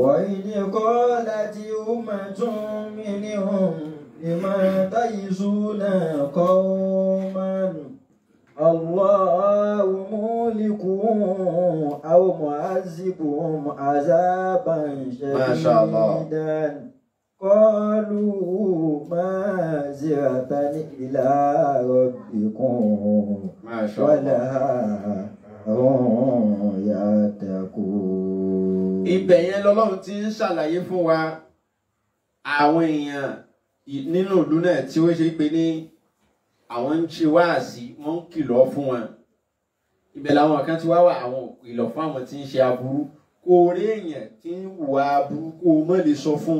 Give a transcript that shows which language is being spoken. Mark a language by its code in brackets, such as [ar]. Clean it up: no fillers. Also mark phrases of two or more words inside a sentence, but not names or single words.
[ar] وإذ قالت أمة منهم لما تعظون قوما الله مهلكهم أو معذبهم عذابا شديدا قالوا معذرة إلى ربكم ولعلهم يتقون. [yo] Ibẹ̀ yẹn lọ́lọ́run ti ń ṣàlàyé fún wa àwọn èèyàn nínú ìlú náà tí ó ṣe pé ní àwọn ń ṣe wáàsí, wọ́n ń kìlọ̀ fún wọn. Ibẹ̀ làwọn kan ti wá wà àwọn ìkìlọ̀ fún àwọn tí ń ṣe aburú. Kò rí èèyàn tí ń hùwà aburú kó o mọ̀ lè sọ fún.